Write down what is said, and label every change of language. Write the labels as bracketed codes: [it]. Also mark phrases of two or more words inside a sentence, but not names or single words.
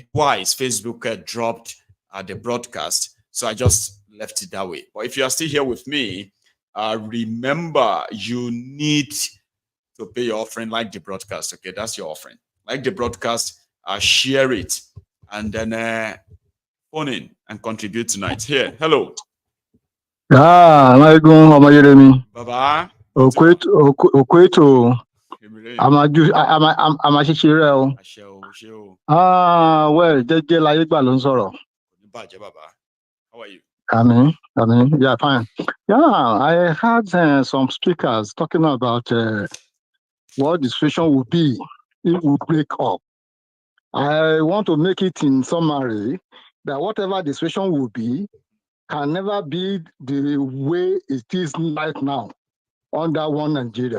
[en] Twice Facebook dropped the broadcast, so I just left it that way. But if you are still here with me, remember you need to pay your offering, like the broadcast. Okay, that's your offering. Like the broadcast, share it, and then phone in and contribute tonight. Here, hello. Maiyegun Omoyeremi. Baba. Okweto. I'm a chichire. [yo] Well, Jeje láyé gbà ló ń sọ̀rọ̀. [en] How are you? Yeah, fine. Yeah, I had some speakers talking about what the situation would be if we break up. I want to make it in summary that whatever the situation will be can never be the way it is right now under one Nigeria.